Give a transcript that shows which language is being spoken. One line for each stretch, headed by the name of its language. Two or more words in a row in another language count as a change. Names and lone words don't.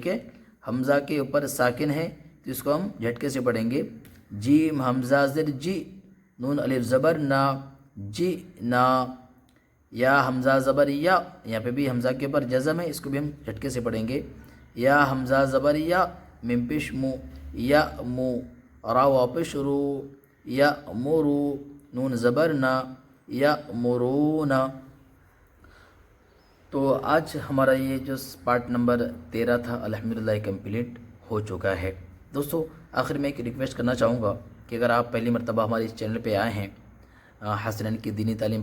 Urdu: ہے، حمزہ کے اوپر ساکن ہے تو اس کو ہم جھٹکے سے پڑھیں گے، جیم حمزہ زیر جی، نون الف زبر نا، جی نا، یا حمزہ زبر یا، یہاں پہ بھی حمزہ کے اوپر جزم ہے، اس کو بھی ہم جھٹکے سے پڑھیں گے، یا حمزہ زبر یا، میم پیش مو، یا مو، را وا پیش رو، یا مرو، نون زبر نا، یا مرونا۔ تو آج ہمارا یہ جو
English: part number
Urdu: 13 تھا الحمدللہ کمپلیٹ ہو چکا ہے۔ دوستو آخر میں ایک ریکویسٹ کرنا چاہوں گا کہ اگر آپ پہلی مرتبہ ہمارے اس چینل پہ آئے ہیں حسنین کی دینی تعلیم